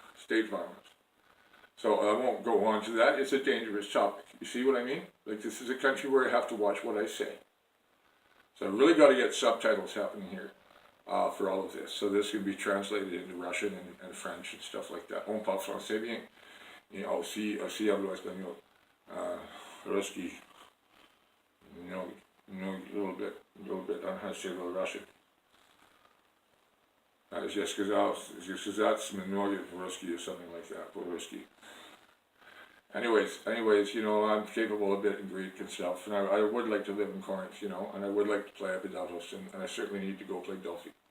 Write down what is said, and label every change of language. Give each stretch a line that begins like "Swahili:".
English: State violence. So I won't go on to that. It's a dangerous topic. You see what I mean? Like, this is a country where I have to watch what I say. So I really got to get subtitles happening here. For all of this. So this can be translated into Russian and French and stuff like that.
French: On parle français bien. Et aussi
Spanish: hablo
French: espagnol.
Russian: Ruski.
English: A little bit on how to say a little Russian. Just
Russian: сказать много
English: Ruski or something like that. Ruski. Anyways, I'm capable of a bit in Greek and stuff, and I would like to live in Corinth, and I would like to play Epidatos, and I certainly need to go play Delphi.